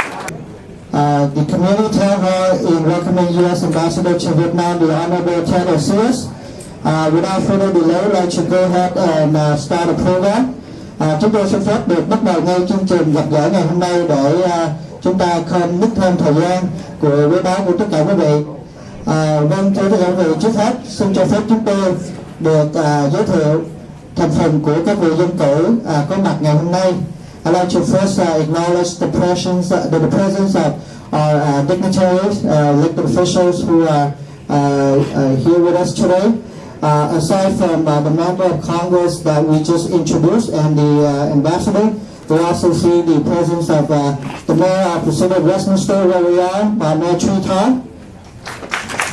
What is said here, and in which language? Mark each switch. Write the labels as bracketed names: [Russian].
[English] The community town hall in welcoming U.S. Ambassador to Vietnam, the Honorable Ted Osiris. Without further delay, let's go ahead and start the program. [Vietnamese] Chúng tôi xin phép được bắt đầu ngay chương trình gặp gỡ ngày hôm nay để chúng ta không mất thêm thời gian của quý báo của tất cả quý vị. Vâng, thưa tất cả quý vị, trước hết xin cho phép chúng tôi được giới thiệu thành phần của các vị dân cử có mặt ngày hôm nay. [English] I'd like to first acknowledge the presence of our dignitaries, elected officials who are here with us today. Aside from the member of Congress that we just introduced and the ambassador, we also see the presence of the mayor of the city of Westminster, where we are, Mayor Truy Thanh.